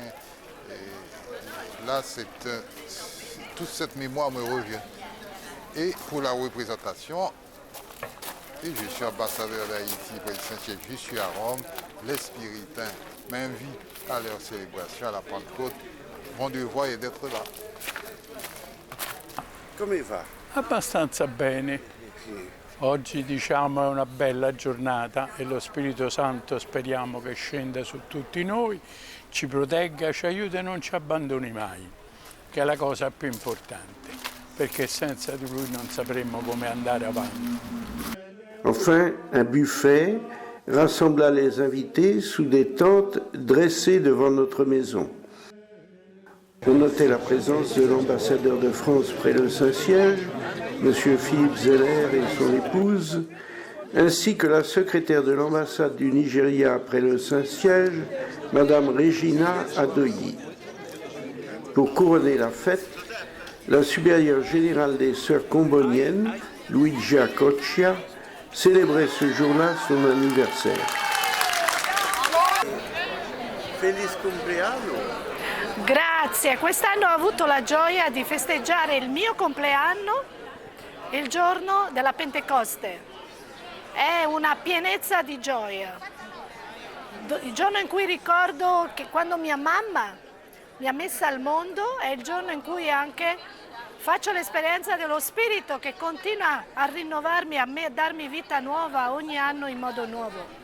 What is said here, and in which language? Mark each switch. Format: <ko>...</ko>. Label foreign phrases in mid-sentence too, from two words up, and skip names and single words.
<fr>Et là, toute cette mémoire me revient. Et pour la représentation, et je suis ambassadeur d'Haïti près de Saint-Siège, je suis à Rome, les Spiritains m'invitent à leur célébration à la Pentecôte. Mon devoir est d'être là.</fr> <it>Come va? Abbastanza bene. Oggi diciamo è una bella giornata e lo Spirito Santo speriamo che scenda su tutti noi, ci protegga, ci aiuti e non ci abbandoni mai, che è la cosa più importante, perché senza di Lui non sapremmo come andare avanti.</it> <fr>Enfin, un buffet rassembla les invités sous des tentes dressées devant notre maison. On notait la présence de l'ambassadeur de France près le Saint-Siège, M. Philippe Zeller et son épouse, ainsi que la secrétaire de l'ambassade du Nigeria près le Saint-Siège, Mme Regina Adoyi. Pour couronner la fête, la supérieure générale des Sœurs comboniennes, Luigia Coccia, célébrait ce jour-là son anniversaire.</fr> <it>Feliz compleanno! Grazie, quest'anno ho avuto la gioia di festeggiare il mio compleanno il giorno della Pentecoste. È una pienezza di gioia. Il giorno in cui ricordo che quando mia mamma mi ha messa al mondo è il giorno in cui anche faccio l'esperienza dello Spirito che continua a rinnovarmi, a me, a darmi vita nuova ogni anno in modo nuovo.</it>